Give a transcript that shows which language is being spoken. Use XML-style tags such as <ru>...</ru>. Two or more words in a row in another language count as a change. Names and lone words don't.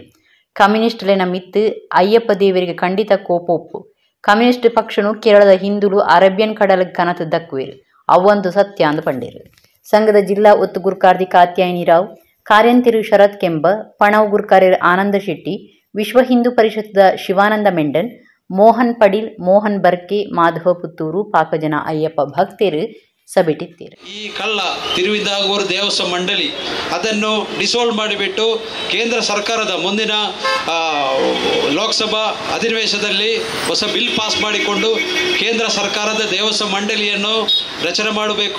<tcy>ಕಮ್ಯುನಿಸ್ಟ್ಲೆನ ಮಿತ್ತು ಅಯ್ಯಪ್ಪ ದೇವರಿಗೆ ಖಂಡಿತ ಕೋಪ ಒಪ್ಪು. ಕಮ್ಯುನಿಸ್ಟ್ ಪಕ್ಷನು ಕೇರಳದ ಹಿಂದುಳು ಅರೇಬಿಯನ್ ಕಡಲಿಗೆ ಕನತು ದಕ್ಕುವೇರು ಅವಂದು ಸತ್ಯ ಅಂದು ಪಂಡೇರು. ಸಂಘದ ಜಿಲ್ಲಾ ಒತ್ತು ಗುರುಕಾರ್ದಿ ಕಾತ್ಯಾಯಿನಿ ರಾವ್, ಕಾರ್ಯಂತಿರು ಶರತ್ ಕೆಂಬ, ಪಣವ್ ಗುರುಕಾರ್ಯರು ಆನಂದ ಶೆಟ್ಟಿ, ವಿಶ್ವ ಹಿಂದೂ ಪರಿಷತ್ದ ಶಿವಾನಂದ ಮೆಂಡನ್, ಮೋಹನ್ ಪಡೀಲ್, ಮೋಹನ್ ಬರ್ಕೆ, ಮಾಧವ ಪುತ್ತೂರು ಪಾಕಜನ ಅಯ್ಯಪ್ಪ ಭಕ್ತರು ಸಭೆಟಿದ್ದೀರಿ.</tcy> <kn>ಈ ಕಳ್ಳ ತಿರುವಿದಾಗೂರು ದೇವಸ್ವ ಮಂಡಳಿ ಅದನ್ನು ಡಿಸಾಲ್ವ್ ಮಾಡಿಬಿಟ್ಟು ಕೇಂದ್ರ ಸರ್ಕಾರದ ಮುಂದಿನ ಲೋಕಸಭಾ ಅಧಿವೇಶನದಲ್ಲಿ ಹೊಸ</kn> <en>bill pass</en> <kn>ಮಾಡಿಕೊಂಡು ಕೇಂದ್ರ ಸರ್ಕಾರದ ದೇವಸ್ವ ಮಂಡಳಿಯನ್ನು ರಚನೆ ಮಾಡಬೇಕು.</kn>